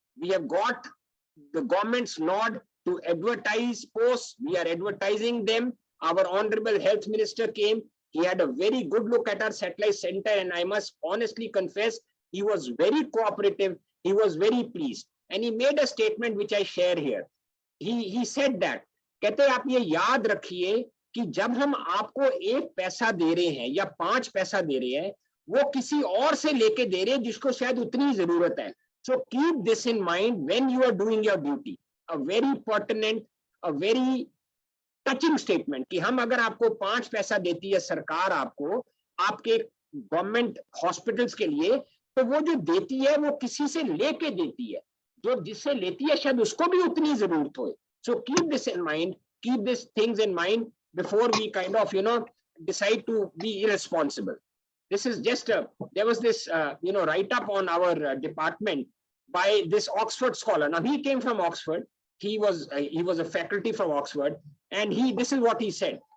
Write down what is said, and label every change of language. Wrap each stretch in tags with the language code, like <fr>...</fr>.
<en>We have got the government's nod to advertise posts. We are advertising them. Our honorable health minister came. He had a very good look at our satellite center, and I must honestly confess, he was very cooperative. He was very pleased, and he made a statement which I share here. He said that,</en> <hi>कहते आप ये याद रखिए कि जब हम आपको 1 पैसा दे रहे हैं या 5 पैसा दे रहे हैं, वो किसी और से लेके दे रहे हैं जिसको शायद उतनी जरूरत है.</hi> <en>So keep this in mind when you are doing your duty. A very pertinent, a very touching statement</en> <hi>कि हम अगर आपको 5 पैसा देती है सरकार आपको आपके गवर्नमेंट हॉस्पिटल्स के लिए, तो वो जो देती है वो किसी से लेके देती है, जो जिससे लेती है शायद उसको भी उतनी जरूरत हो.</hi> <en>So keep this in mind, keep these things in mind before we kind of decide to be irresponsible. This is just there was this write up on our department by this Oxford scholar. Now he came from Oxford. He was a faculty from Oxford, and this is what he said.</en>